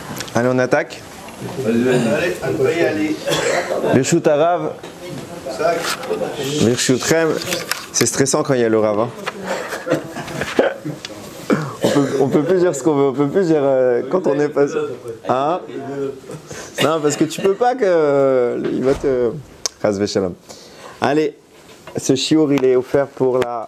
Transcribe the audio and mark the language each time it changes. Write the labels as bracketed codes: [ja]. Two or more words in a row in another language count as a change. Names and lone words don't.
[fr] Allez, on attaque. Allez, on peut y aller. [he] ברשות הרב. ברשותכם. [fr] C'est stressant quand il y a le Rav. Hein. On peut plus dire ce qu'on veut. On peut plus dire quand on est passé. Hein? Non, parce que tu peux pas que. Il va te. [he] חס ושלום. [fr] Allez, ce shiur il est offert pour la.